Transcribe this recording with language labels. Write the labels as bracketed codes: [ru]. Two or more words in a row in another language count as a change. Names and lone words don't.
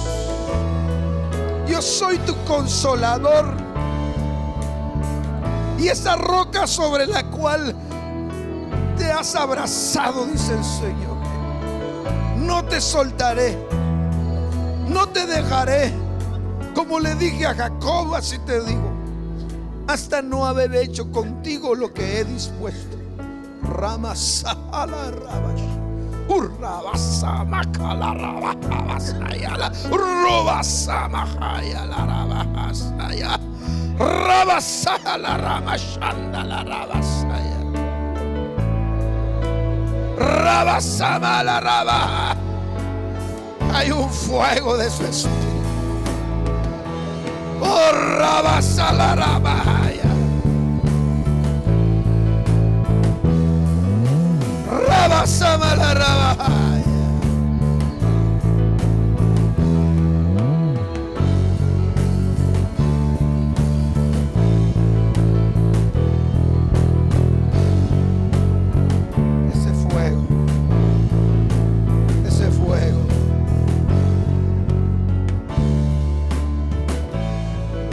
[es] Yo soy tu consolador y esa roca sobre la cual te has abrazado, dice el Señor. No te soltaré, no te dejaré. Como le dije a Jacob, así te digo, hasta no haber hecho contigo lo que he dispuesto. Ramasahala rabash. Urrabasa makala rabahasayala. Urrobasa mahayala rabahasaya. Rabasala ramashandala rabasaya. Rabasamala rabaha. Hay un fuego de su espíritu. Oh, rabasala rabahaya. Rabasamala rabahaya. Ese fuego. Ese fuego.